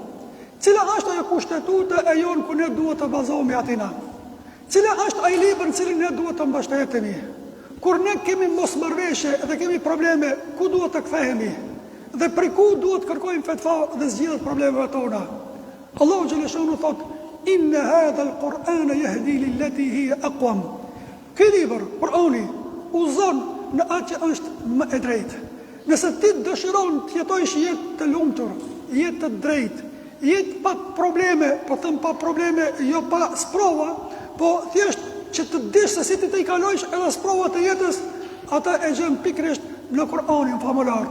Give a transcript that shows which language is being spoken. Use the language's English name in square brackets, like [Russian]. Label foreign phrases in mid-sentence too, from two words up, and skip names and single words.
[Albanian] Cila është ajo kushtetutë e jonë ku ne duhet të bazohemi atina? Cila është ai libër në cilin ne duhet të mbështetemi? Kur ne kemi mosmarrëveshje dhe kemi probleme, ku duhet të kthehemi? Dhe për ku duhet të kërkojmë fetva dhe zgjidhjet problemeve tona? Allahu xhaleshanu thot: [Arabic] "إن هذا القرآن يهدي للتي هي أقوم." [Albanian] Ky libër, Kur'ani, uzon në atë që është më e drejtë. Nëse ti dëshiron të jetojsh jetë të lumtur, jetë të drejtë, jetë pa probleme, po them pa probleme, jo pa sprova, po thjesht që të dish se si ti të i kalojsh edhe sprovat e jetës, ata e gjen pikërisht në Kur'anin famulart.